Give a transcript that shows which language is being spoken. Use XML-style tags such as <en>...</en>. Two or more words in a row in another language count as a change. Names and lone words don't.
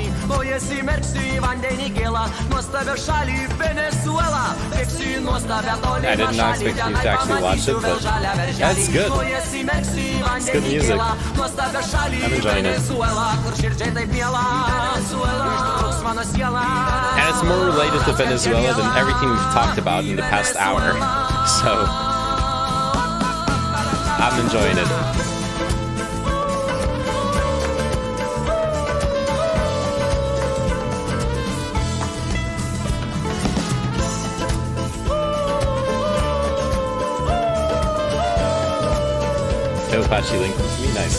<lt>Kojas įmerksiu į vandenį gėlą, nuostabę šalį Venezuelą. Bėgsiu į nuostabę tolimą šalį, tenai pamatysiu vėl žalią berželį. Kojas įmerksiu į vandenį gėlą, nuostabę šalį Venezuelą, kur širdžiai taip miela. Ištrūks mano siela.</lt> <en>And it's more related to Venezuela than everything we've talked about in the past hour. So I'm enjoying it. Apache linked to me, nice.</en>